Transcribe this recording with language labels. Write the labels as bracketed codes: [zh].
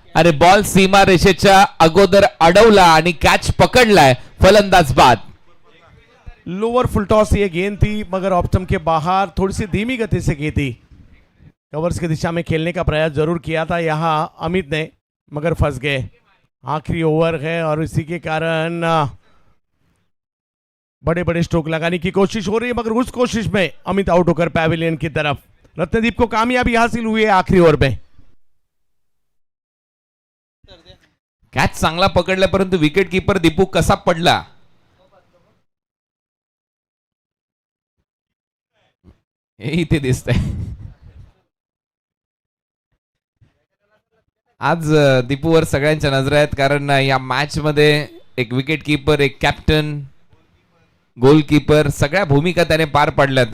[mr] अरे बॉल सीमा रेषेच्या अगोदर अडवला आणि कॅच पकडलाय. फलंदाज बाद. [hi] लोअर फुल टॉस ये गेंद थी, मगर ऑफ स्टंप के बाहर थोड़ी सी धीमी गति से की थी. कवर्स की दिशा में खेलने का प्रयास जरूर किया था यहाँ अमित ने, मगर फंस गए. आखिरी ओवर है और इसी के कारण बड़े बड़े स्ट्रोक लगाने की कोशिश हो रही है, मगर उस कोशिश में अमित आउट होकर पैवेलियन की तरफ. रत्नदीप को कामयाबी हासिल हुई है आखिरी ओवर में. [mr] कॅच चांगला पकडला, परंतु विकेट कीपर दीपू कसा पडला. हे इथे दिसतंय. आज दीपूवर सगळ्यांच्या नजर आहेत, कारण या मॅच मध्ये एक विकेट कीपर, एक कॅप्टन, गोलकीपर सगळ्या भूमिका त्याने पार पाडल्यात.